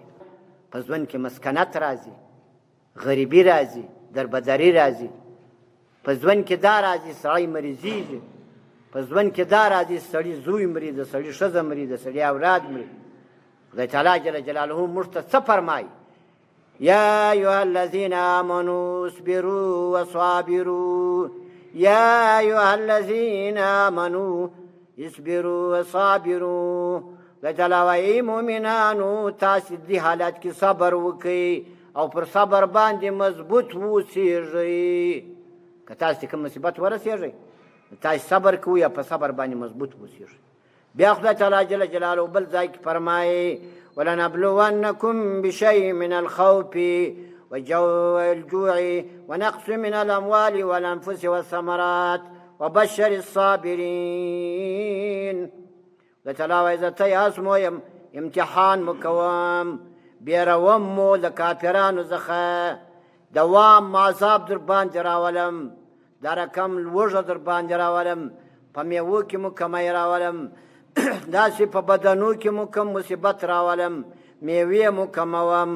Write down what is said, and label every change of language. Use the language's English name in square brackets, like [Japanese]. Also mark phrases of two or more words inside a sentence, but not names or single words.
[Pashto] په ژوند کې مسکنت راځي، غریبي راځي، دربدري راځي. په ژوند کې دا راځي سړی مریضېږي، په ژوند کې دا راځي سړي زوی مري، د سړي ښځه مري، د سړي اولاد مري. خدای تعالی [Arabic] جل جلاله [Pashto] موږ ته څه فرمایي؟ [Arabic] یا ایها الذین آمنوا اصبروا وصابروا، یا ایها الذین آمنوا اصبروا وصابروا. [Pashto] خدای تعالی وایي مؤمنانو تاسې دې حالت کې صبر وکړئ او پر صبر باندې مضبوط اوسېږئ. که تاسې کوم مصیبت ورسېږئ تاسې صبر کوئ یا په صبر باندې مضبوط اوسېږئ. بیا خدای تعالی [Arabic] جل جلاله [Pashto] بل ځای کې فرمایي [Arabic] ولنبلونکم بشیء من الخوف والجوع ونقص من الاموال والانفس والثمرات وبشر الصابرین. [Pashto] خدای تعالی وایي زه ته ازمویم، امتحان مو کوم، بیروم مو د کافرانو څخه، دوام عذاب در باندې راولم، دا رقم لوږه در باندې راولم، په میوو کې مو کمی راولم، داسې په بدنو کې مو کم مصیبت راولم، میوې مو کموم.